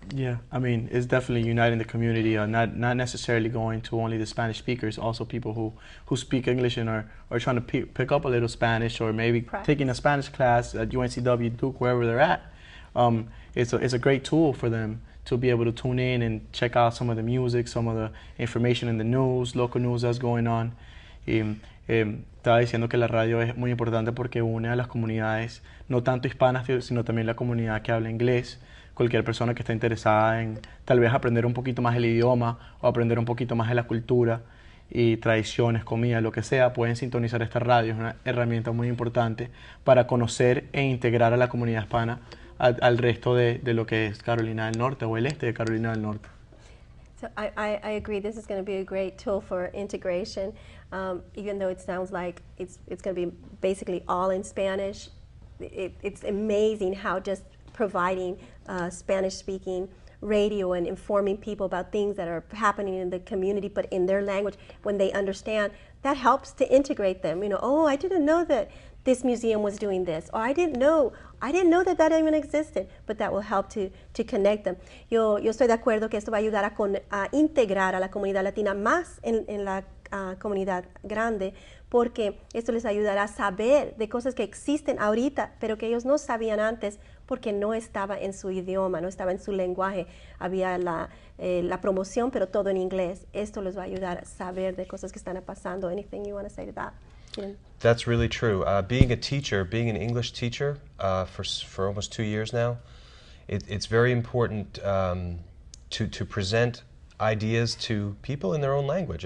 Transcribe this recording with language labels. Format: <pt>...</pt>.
<en>Yeah, I mean, it's definitely uniting the community, not necessarily going to only the Spanish speakers, also people who speak English and are trying to pick up a little Spanish, or maybe taking a Spanish class at UNCW, Duke, wherever they're at. It's a great tool for them to be able to tune in and check out some of the music, some of the information in the news, local news that's going on.</en> <es>Estaba diciendo que la radio es muy importante porque une a las comunidades, no tanto hispanas, sino también la comunidad que habla inglés. Cualquier persona que esté interesada en tal vez aprender un poquito más el idioma o aprender un poquito más de la cultura y tradiciones, comida, lo que sea, pueden sintonizar esta radio. Es una herramienta muy importante para conocer e integrar a la comunidad hispana al resto de lo que es Carolina del Norte o el este de Carolina del Norte.</es> <en>So I agree. This is going to be a great tool for integration, even though it sounds like it's going to be basically all in Spanish. It's amazing how just providing Spanish-speaking radio and informing people about things that are happening in the community, but in their language, when they understand, that helps to integrate them. You know, oh, I didn't know that this museum was doing this, or I didn't know that that even existed, but that will help to connect them.</en> <es>Yo estoy de acuerdo que esto va a ayudar a integrar a la comunidad latina más en la comunidad grande, porque esto les ayudará a saber de cosas que existen ahorita, pero que ellos no sabían antes porque no estaba en su idioma, no estaba en su lenguaje. Había la promoción, pero todo en inglés. Esto les va a ayudar a saber de cosas que están pasando.</es> <en>Anything you want to say to that? That's really true. Being a teacher, being an English teacher for almost 2 years now, it's very important to present ideas to people in their own language.</en>